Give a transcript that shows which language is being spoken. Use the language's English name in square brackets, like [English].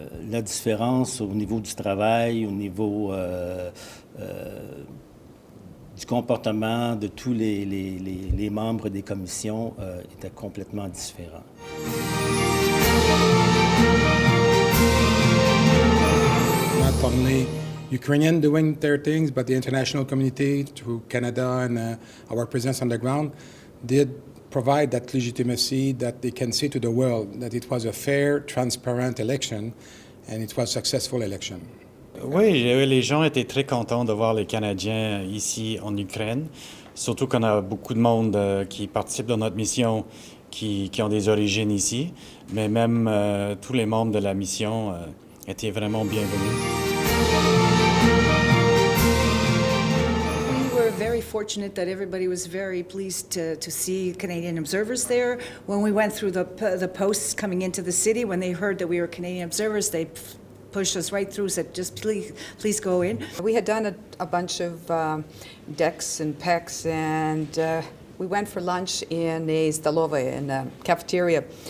[French] La différence au niveau du travail, au niveau du comportement de tous les membres des commissions était complètement différent. [English] Not only Ukrainians doing their things, but the international community through Canada and our presence on the ground did provide that legitimacy that they can say to the world that it was a fair, transparent election and it was a successful election. [French] Oui, les gens étaient très contents de voir les Canadiens ici en Ukraine, surtout qu'on a beaucoup de monde qui participe dans notre mission qui ont des origines ici, mais même tous les membres de la mission étaient vraiment bienvenus. [English] Very fortunate that everybody was very pleased to see Canadian observers there. When we went through the posts coming into the city, when they heard that we were Canadian observers, they pushed us right through, said, just please go in. We had done a bunch of DECs and PECs, and we went for lunch in a stolova, in a cafeteria.